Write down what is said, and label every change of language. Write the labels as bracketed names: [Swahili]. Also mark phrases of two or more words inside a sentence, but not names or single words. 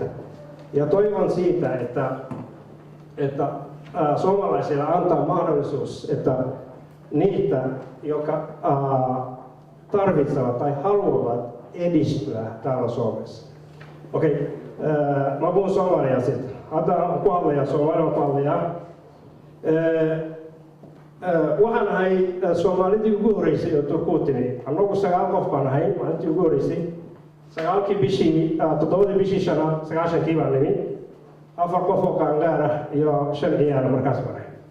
[Finnish] Ja toivon siitä, että suomalaisille antaa mahdollisuus, että niitä, jotka tarvitsevat tai haluavat edistyä täällä Suomessa. Okei, mä puhun somalia sitten. [Somali] Ada kualleja, somalia kualleja. Waxaan ahay Soomaalidii ugu horreysay oo Turkuutimi. Annagu 9 qof baan ahay maalintii ugu horreysay. 9 bishii 7 bishii shanaad 9kii baan nimi. 4 qof oo qaangaar ah iyo 5 ciyaar markaas baan ahay.